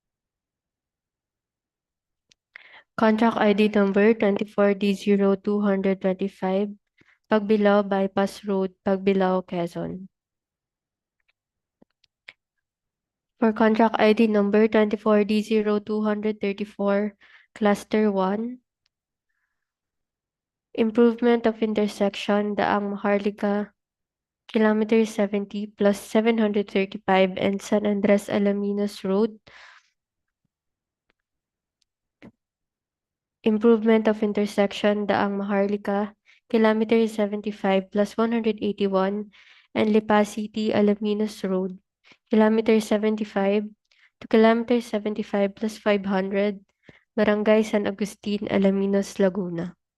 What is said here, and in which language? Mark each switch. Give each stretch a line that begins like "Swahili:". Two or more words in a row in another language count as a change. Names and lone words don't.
English: Contract ID number 24D0225, PAGBILAO Bypass Road, PAGBILAO, Quezon. For contract ID number 24D0234, Cluster 1, improvement of intersection Daang Maharlika, kilometer 70 plus 735 and San Andres-Alaminos Road. Improvement of intersection Daang Maharlika, kilometer 75 plus 181 and LIPA CITY-ALAMINOS Road, kilometer 75 to kilometer 75 plus 500, Barangay San Agustin, Alaminos, Laguna.